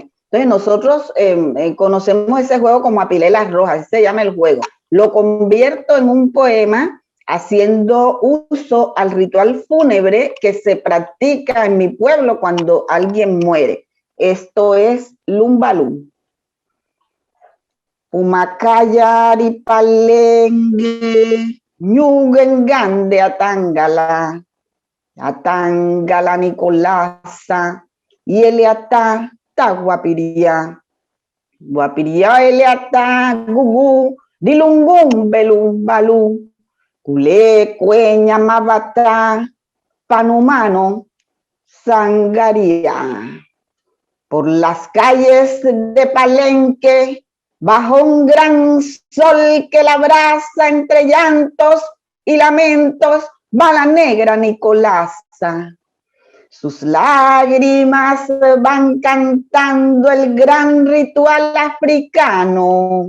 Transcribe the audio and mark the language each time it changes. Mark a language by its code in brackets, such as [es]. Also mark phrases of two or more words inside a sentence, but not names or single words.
[es] Entonces nosotros conocemos ese juego como Apilelas Rojas, así se llama el juego. Lo convierto en un poema haciendo uso al ritual fúnebre que se practica en mi pueblo cuando alguien muere. Esto es Lumbalum. [pln] Umakayari palenge, ñugengande atangala Nicolasa, y Eleata taguapiría. Guapiría Eleata gugu, dilungum belum balu, culé cueña mabata, panumano sangaría. [es] Por las calles de Palenque, bajo un gran sol que la abraza entre llantos y lamentos, va la negra Nicolasa. Sus lágrimas van cantando el gran ritual africano.